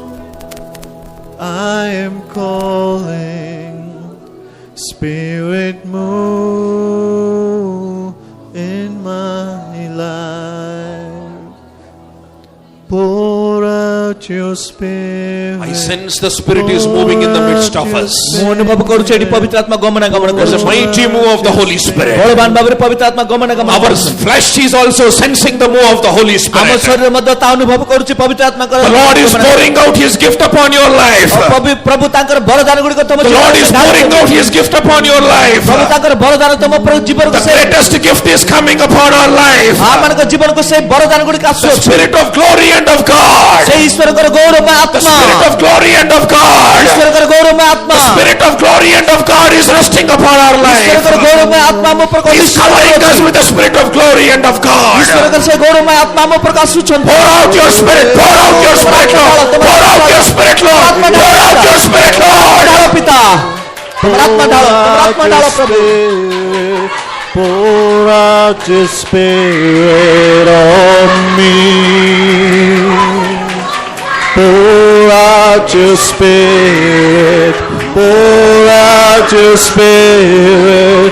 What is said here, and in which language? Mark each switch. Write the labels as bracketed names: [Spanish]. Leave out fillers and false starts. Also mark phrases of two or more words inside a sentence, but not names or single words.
[English] I am calling. Spirit, move in my life. Pour out your Spirit. I sense the Spirit is moving in the midst of us. [Odia] ମୁଁ ଅନୁଭବ କରୁଛି ଏଠି ପବିତ୍ର ଆତ୍ମା ଗମନାଗମନ [English] There's a [Odia] କରୁଛି। [English] mighty move of the Holy Spirit. [Odia] ବଳବାନ ଭାବରେ ପବିତ୍ର ଆତ୍ମା ଗମନାଗମନ [English] Our [Odia] କରୁଛି। [English] flesh is also sensing the move of the Holy [Odia] ଆମ [English] Spirit. [Odia] ଶରୀର ମଧ୍ୟ ତା ଅନୁଭବ କରୁଛି ପବିତ୍ର ଆତ୍ମାଙ୍କର [English] The Lord is pouring out His gift upon your life. [Odia] ପ୍ରଭୁ ତାଙ୍କର ବରଦାନ ଗୁଡ଼ିକ ତମ [English] The Lord is pouring out His gift upon your life. [Odia] ପ୍ରଭୁ ତାଙ୍କର ବରଦାନ ତମ ଜୀବନକୁ [English] The greatest gift is coming upon our life. [Odia] ଆମମାନଙ୍କ ଜୀବନକୁ ସେଇ ବରଦାନ ଗୁଡ଼ିକ [English] The [Odia] ଆସୁଛି। [English] Spirit of glory and of God. [Odia] ସେଇ ଈଶ୍ୱରଙ୍କର ଗୌରବମୟ [English] The [Odia] ଆତ୍ମା, [English] Spirit of glory and of God. [Odia] ଈଶ୍ୱରଙ୍କର ଗୌରବମୟ ଆତ୍ମା, [English] The Spirit of glory and of God is resting upon our life. [Odia] ଈଶ୍ୱରଙ୍କର ଗୌରବମୟ ଆତ୍ମା ଆମ ଉପରେ [English] He is covering us with the Spirit of glory and of God. [Odia] ଈଶ୍ୱରଙ୍କର ସେଇ ଗୌରବମୟ ଆତ୍ମା ଆମ ଉପରେ ଆସୁଛନ୍ତି। [English] Pour out your Spirit, pour out your Spirit, Lord. Pour out your Spirit, Lord. Pour out your Spirit, Lord. [Odia] ଢାଳ ପିତା, ତମର ଆତ୍ମା ଢାଳ, ତମର ଆତ୍ମା ଢାଳ ପ୍ରଭୁ। [English] Pour out your Spirit on me. Pour out your Spirit. Pour out your Spirit.